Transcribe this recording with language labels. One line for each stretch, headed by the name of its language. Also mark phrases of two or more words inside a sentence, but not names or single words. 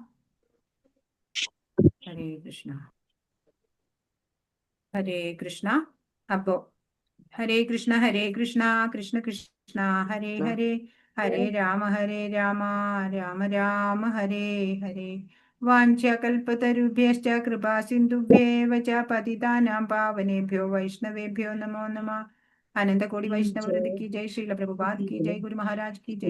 Sanskrit: ഹരേ കൃഷ്ണ, ഹരേ കൃഷ്ണ. അപ്പോ ഹരേ കൃഷ്ണ കൃഷ്ണ കൃഷ്ണ ഹരേ ഹരേ, ഹരേ രാമ രാമ രാമ ഹരേ ഹരേ. വാഞ്ചകൽപതരുഭ്യശ്ച കൃപാ സിന്ധുഭ്യേവ ച പതിതാനാം പാവനേഭ്യോ വൈഷ്ണവേഭ്യോ നമോ നമഃ.
Hindi: अनन्तकोटि वैष्णववृन्द की जय, श्रील प्रभुपाद की जय, गुरु महाराज की जय.